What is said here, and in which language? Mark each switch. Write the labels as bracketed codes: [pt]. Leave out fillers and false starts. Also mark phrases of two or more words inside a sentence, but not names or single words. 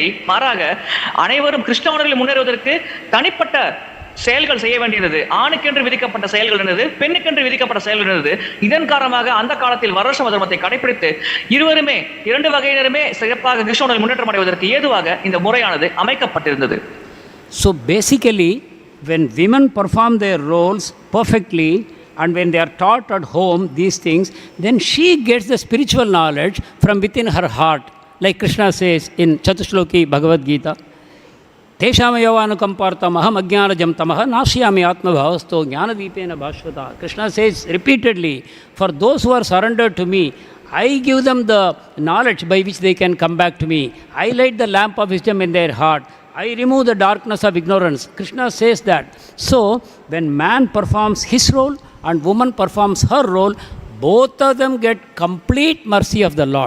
[ta] மாறாக அனைவரும் கிருஷ்ணவர்களில் முன்னேறுவதற்கு தனிப்பட்ட செயல்கள் செய்ய வேண்டியது. ஆணுக்கென்று விதிக்கப்பட்ட செயல்கள் இருந்தது, பெண்ணுக்கென்று விதிக்கப்பட்ட செயல்கள் இருந்தது. இதன் காரணமாக அந்த காலத்தில் வர்ணாசிரம தர்மத்தை கடைபிடித்து இரண்டு வகையினருமே சிறப்பாக கிருஷ்ணவர்களில் முன்னேற்றம் அடைவதற்கு ஏதுவாக இந்த முறையானது அமைக்கப்பட்டிருந்தது. [en] So basically, when women perform their roles perfectly and when they are taught at home these things, then she gets the spiritual knowledge from within her heart. Like Krishna says in Chatushloki Bhagavad-gītā, [sa] तेषामेवानुकम्पार्थम् अहम् अज्ञानजं तमः नाशयामि आत्मभावस्थो ज्ञानदीपेन भास्वता. [en] Krishna says repeatedly, for those who are surrendered to me, I give them the knowledge by which they can come back to me. I light the lamp of wisdom in their heart. I remove the darkness of ignorance. Krishna says that. So, when man performs his role and woman performs her role, both of them get complete mercy of the Lord.